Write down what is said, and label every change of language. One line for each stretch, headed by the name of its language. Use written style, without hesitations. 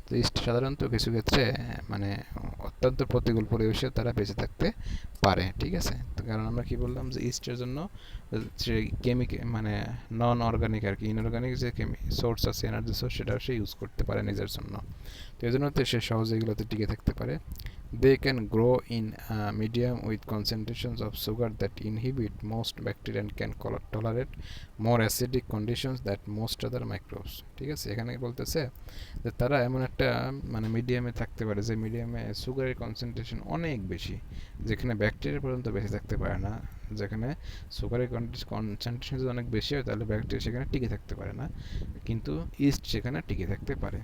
Bangla: তো ইস্ট সাধারণত কিছু ক্ষেত্রে মানে অত্যন্ত প্রতিকূল পরিবেশে তারা বেঁচে থাকতে পারে। ঠিক আছে, তো কারণ আমরা কি বললাম যে ইস্টের জন্য যে মানে নন অর্গানিক আর কি, ইনঅর্গানিক যে সোর্স আছে, এনার্জি সোর্স, সেটা সে ইউজ করতে পারে নিজের জন্য। তো এই জন্য সে সহজে এগুলোতে টিকে থাকতে পারে।
English: They can grow in a medium with concentrations of sugar that inhibit most bacteria and can tolerate more acidic conditions than most other microbes.
Bangla: ঠিক আছে, এখানে বলতেছে যে তারা এমন একটা মানে মিডিয়ামে থাকতে পারে, যে মিডিয়ামে সুগারের কনসেন্ট্রেশন অনেক বেশি, যেখানে ব্যাকটেরিয়া পর্যন্ত বেঁচে থাকতে পারে না। যেখানে সুগারের কনসেন্ট্রেশন যদি অনেক বেশি হয় তাহলে ব্যাকটেরিয়া সেখানে টিকে থাকতে পারে না, কিন্তু ইস্ট সেখানে টিকে থাকতে পারে।